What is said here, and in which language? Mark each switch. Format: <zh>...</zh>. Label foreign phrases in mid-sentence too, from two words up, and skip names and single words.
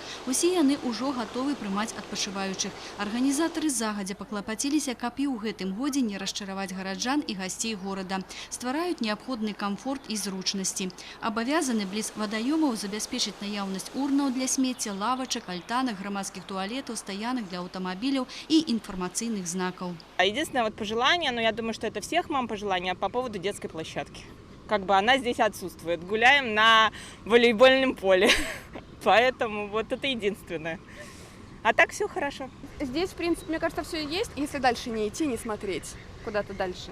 <be>Усе яны ўжо гатовы прымаць адпачываючых. Арганізатары загадзя паклапаціліся, каб і ў гэтым годзе не расчараваць гараджан і гасцей горада. Ствараюць неабходны камфорт і зручнасці. Абавязаны бліз вадаёмаў забяспечыць наяўнасць урнаў для смецця, лавачак, альтанак, грамадскіх туалетаў, стаянак для аўтамабіляў і інфармацыйных знакаў.</be> <ru>Единственное пожелание, но я думаю, что это всех мам пожелание по поводу детской площадки. Как бы она здесь отсутствует. Гуляем на волейбольном поле. Поэтому вот это единственное. А так все хорошо. Здесь, в принципе, мне кажется, все есть, если дальше не идти, не смотреть куда-то дальше.</ru>